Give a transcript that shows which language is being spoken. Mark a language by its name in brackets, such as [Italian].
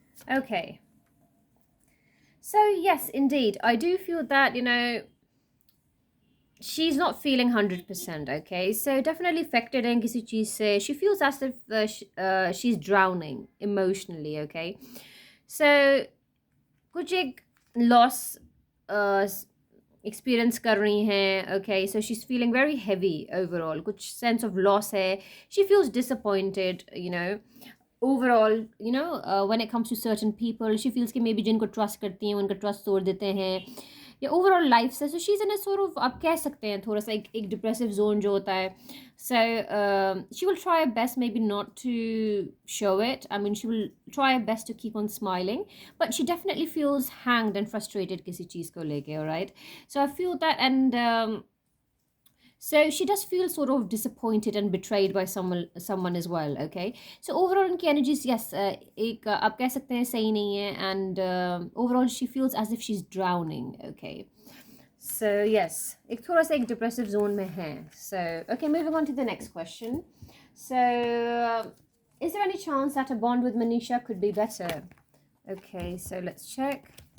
[English] Okay. So, yes, indeed, I do feel that, she's not feeling 100%, okay? So, definitely affected in [Hindi] kisi cheez se. [English] She feels as if she's drowning emotionally, okay? [Hindi] So, कुछ एक loss experience कर रही हैं, okay? [English] So, she's feeling very heavy overall. [Hindi] कुछ sense of loss है. [English] She feels disappointed, overall, when it comes to certain people, she feels [Hindi] कि maybe जिनको trust करती हैं उनका trust तोड़ देते हैं या overall life से. [English] So she's in a sort of, [Hindi] आप कह सकते हैं थोड़ा सा एक depressive zone जो होता है. [English] So she will try her best maybe not to show it. I mean, she will try her best to keep on smiling, but she definitely feels hanged and frustrated [Hindi] किसी चीज़ को लेके, [English] alright? So I feel that, and so she does feel sort of disappointed and betrayed by someone as well. Okay, so overall उनकी energies, yes, [Hindi] एक आप कह सकते हैं सही नहीं है, [English] and overall she feels as if she's drowning. [Hindi] Okay, so yes, एक थोड़ा सा एक depressive zone में है. [English] So okay, moving on to the next question. So is there any chance that a bond with Manisha could be better? Okay, so let's check.